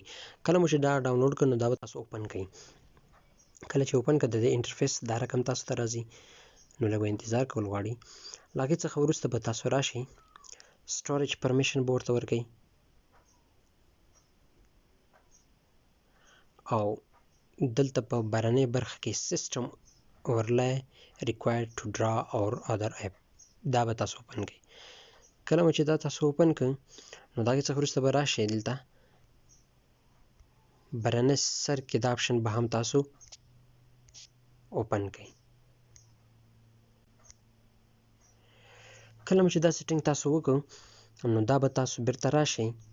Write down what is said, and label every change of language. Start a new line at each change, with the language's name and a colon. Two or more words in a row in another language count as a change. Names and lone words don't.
Pashto: کله مو چې دا ډاونلوډ کړئ نو دا به تاسو اوپن کړئ. کله چې اوپن کړئ د دې انټرفیس دا رقم تاسو ته راځي. نو لږ به انتظار کول غواړي. له هغې څخه وروسته به تاسو راشئ، سټوریج پرمیشن به ورته ورکئ او دلته په بهرنۍ برخه کې سیسټم
English: overlay required to draw or other app
Pashto: دا به تاسو اوپن کړئ. کله مو چې دا تاسو اوپن کړئ نو د هغې څخه وروسته به راشئ دلته بهرنۍ سر کې دا اپشن به هم تاسو اوپن کړئ. کله مو چې دا سیټینګ تاسو وکړو نو دا به تاسو بیرته راشئ.